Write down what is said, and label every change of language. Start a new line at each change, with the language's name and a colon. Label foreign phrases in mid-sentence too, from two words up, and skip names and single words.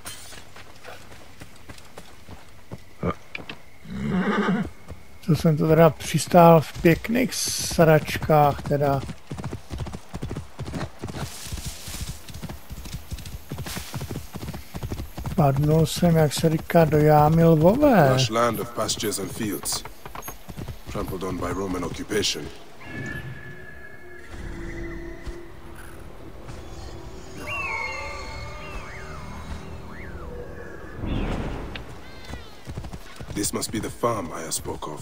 Czech: To jsem to teda přistál v pěkných sračkách teda. Padnul jsem, jak se říká, do jámy lvové.
English: Lush land of pastures and fields, trampled on by Roman occupation. This must be the farm I spoke of.